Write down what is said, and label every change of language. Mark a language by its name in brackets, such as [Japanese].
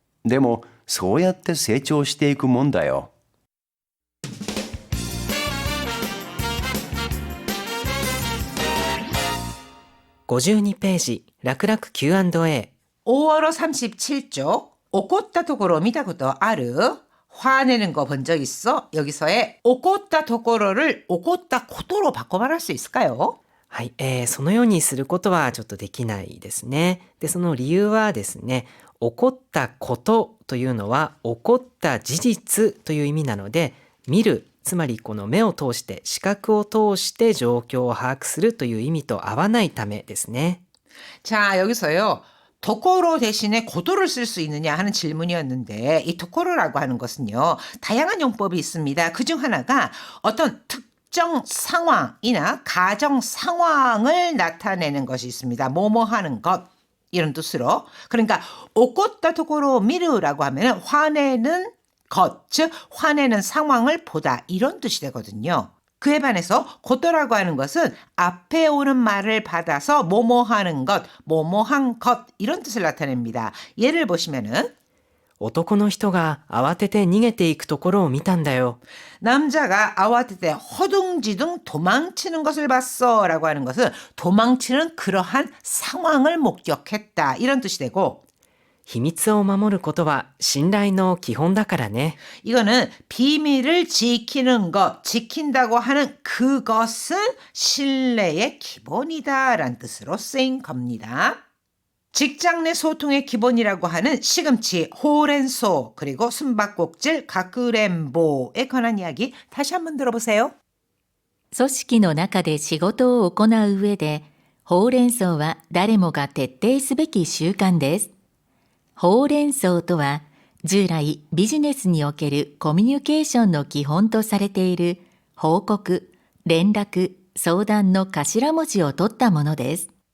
[Japanese] でもそうやって成長していくもんだよ。 52ページ、楽々 Q&A。 [Korean] 5월호 37쪽, [Japanese] 怒ったところ見たことある? [Korean] 화내는 거 본 적 있어? 여기서의 오코타 도코로를 오코타 코토로 바꿔 말할 수 있을까요? [Japanese] はい、そのようにすることはちょっとできないですね。で、その理由はですね、起こったことというのは起こった事実という意味なので、見る、つまりこの目を通して、視覚を通して状況を把握するという意味と合わないためですね。 [Korean] 자, 여기서요. 도코로 대신에 고도를 쓸 수 있느냐 하는 질문이었는데 이 도코로라고 하는 것은요. 다양한 용법이 있습니다. 그중 하나가 어떤 특정 상황이나 가정 상황을 나타내는 것이 있습니다. 뭐뭐 하는 것 이런 뜻으로. 그러니까 오코타 도코로 미르라고 하면 화내는 것, 즉 화내는 상황을 보다 이런 뜻이 되거든요. 그에 반해서 고토라고 하는 것은 앞에 오는 말을 받아서 뭐뭐하는 것, 뭐뭐한 것 이런 뜻을 나타냅니다. 예를 보시면은 [Japanese] 男の人が慌てて逃げていくところを見たんだよ。 [Korean] 남자가 아와테테 허둥지둥 도망치는 것을 봤어 라고 하는 것은 도망치는 그러한 상황을 목격했다 이런 뜻이 되고 [Japanese] 秘密を守ることは信頼の基本だからね。 [Korean] 이거는 비밀을 지키는 것, 지킨다고 하는 그것은 신뢰의 기본이다 라는 뜻으로 쓰인 겁니다. 직장 내 소통의 기본이라고 하는 시금치, 호렌소, 그리고 숨바꼭질, 가쿠렌보에 관한 이야기 다시 한번 들어보세요. [Japanese] 組織の中で仕事を行う上で、ほうれん草は誰もが徹底すべき習慣です。ほうれん草とは、従来ビジネスにおけるコミュニケーションの基本とされている報告、連絡、相談の頭文字を取ったものです。